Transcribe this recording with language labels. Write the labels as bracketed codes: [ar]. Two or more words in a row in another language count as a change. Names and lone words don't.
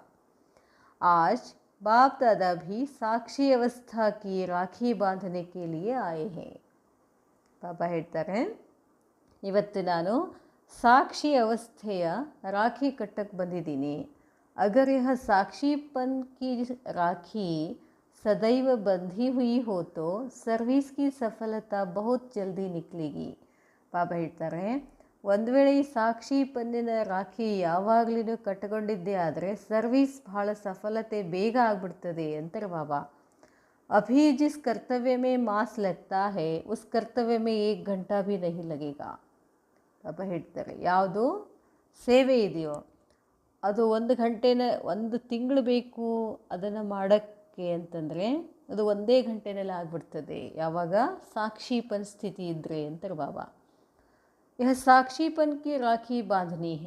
[hi] आज बाप दादा भी साक्षी अवस्था की राखी बांधने के लिए आए हैं. [kn] ಬಾಬಾ ಹೇಳ್ತಾರೆ, ಇವತ್ತು ನಾನು ಸಾಕ್ಷಿ ಅವಸ್ಥೆಯ ರಾಖಿ ಕಟ್ಟಕ್ಕೆ ಬಂದಿದ್ದೀನಿ. [hi] अगर यह साक्षीपन की राखी सदैव बंधी हुई हो तो सर्विस की सफलता बहुत जल्दी निकलेगी. [kn] ಬಾಬಾ ಹೇಳ್ತಾರೆ, ಒಂದು ವೇಳೆ ಈ ಸಾಕ್ಷಿ ಪನ್ನಿನ ರಾಖಿ ಯಾವಾಗಲೂ ಕಟ್ಟಿಕೊಂಡಿದ್ದೇ ಆದರೆ ಸರ್ವಿಸ್ ಭಾಳ ಸಫಲತೆ ಬೇಗ ಆಗಿಬಿಡ್ತದೆ ಅಂತಾರೆ ಬಾಬಾ. [hi] अभी जिस कर्तव्य में मास लगता है उस कर्तव्य में 1 घंटा भी नहीं लगेगा. [kn] ಬಾಬಾ ಹೇಳ್ತಾರೆ, ಯಾವುದು ಸೇವೆ ಇದೆಯೋ ಅದು 1 ಗಂಟೆನ 1 ತಿಂಗಳು ಬೇಕು ಅದನ್ನು ಮಾಡೋಕ್ಕೆ ಅಂತಂದರೆ ಅದು 1 ಗಂಟೆನಲ್ಲಿ ಆಗಿಬಿಡ್ತದೆ. ಯಾವಾಗ? ಸಾಕ್ಷಿಪನ್ ಸ್ಥಿತಿ ಇದ್ದರೆ ಅಂತಾರೆ ಬಾಬಾ. [hi] यह साक्षीपन की राखी बांधनी है.